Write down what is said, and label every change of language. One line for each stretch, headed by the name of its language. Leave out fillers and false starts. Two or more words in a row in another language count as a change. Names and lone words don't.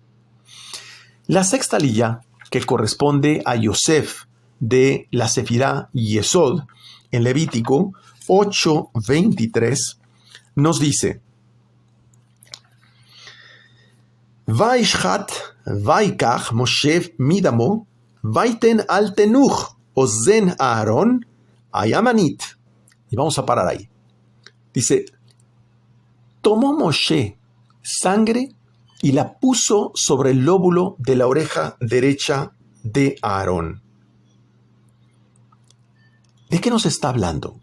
Spanish: La sexta aliyá, que corresponde a Yosef de la Sefirá Yesod, en Levítico 8:23, nos dice,
Hebrew: וַיִּשְׁחָט וַיִּקַּח מֹשֶׁה מִדָּמוֹ וַיִּתֵּן עַל תְּנוּךְ אֹזֶן אַהֲרֹן הַיְמָנִית.
Spanish: Y vamos a parar ahí. Dice, tomó Moshe sangre y la puso sobre el lóbulo de la oreja derecha de Aarón. ¿De qué nos está hablando?